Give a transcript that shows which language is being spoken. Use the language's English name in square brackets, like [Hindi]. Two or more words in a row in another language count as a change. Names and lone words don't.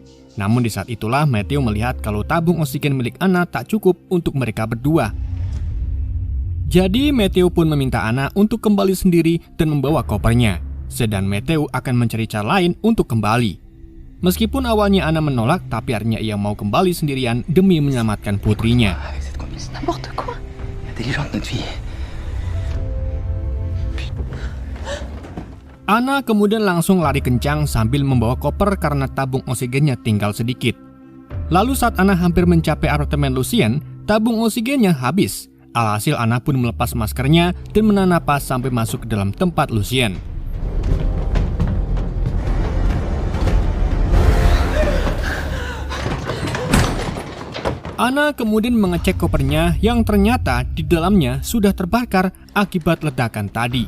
[Indonesian] Namun di saat itulah Matthew melihat kalau tabung oksigen milik Anna tak cukup untuk mereka berdua. Jadi Matthew pun meminta Anna untuk kembali sendiri dan membawa kopernya. Sedang Matthew akan mencari cara lain untuk kembali. Meskipun awalnya Anna menolak, tapi akhirnya ia mau kembali sendirian demi menyelamatkan putrinya. [French] C'est n'importe quoi. Intelligente notre fille. [Indonesian] Anna kemudian langsung lari kencang sambil membawa koper karena tabung oksigennya tinggal sedikit. Lalu saat Anna hampir mencapai apartemen Lucien, tabung oksigennya habis. Alhasil Anna pun melepas maskernya dan menahan napas sampai masuk ke dalam tempat Lucien. Anna kemudian mengecek kopernya yang ternyata di dalamnya sudah terbakar akibat ledakan tadi.